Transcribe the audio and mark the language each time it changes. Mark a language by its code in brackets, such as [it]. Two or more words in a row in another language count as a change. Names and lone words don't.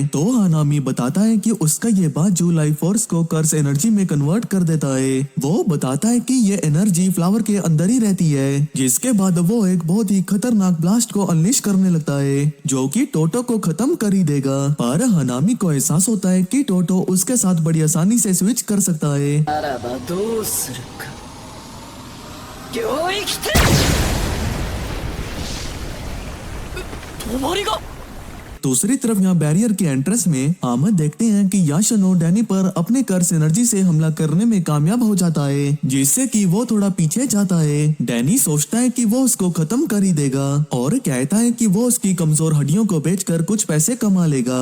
[hi] तो हनामी बताता है कि उसका ये बाजू [en] life force [hi] को [en] curse energy [hi] में कन्वर्ट कर देता है। वो बताता है कि ये एनर्जी फ्लावर के अंदर ही रहती है, जिसके बाद वो एक बहुत ही खतरनाक ब्लास्ट को अनलिश करने लगता है, जो कि टोटो को खत्म कर ही देगा। पर हनामी को एहसास होता है कि टोटो उसके साथ बड़ी आसानी से स्विच कर सकता है। [ja] ならばどうするか。領域展止まりが [hi] दूसरी तरफ यहाँ बैरियर के एंट्रेंस में आमद देखते हैं कि याशनो डैनी पर अपने [en] curse energy [hi] से हमला करने में कामयाब हो जाता है, जिससे कि वो थोड़ा पीछे जाता है। डैनी सोचता है कि वो उसको खत्म कर ही देगा और कहता है कि वो उसकी कमजोर हड्डियों को बेचकर कुछ पैसे कमा लेगा।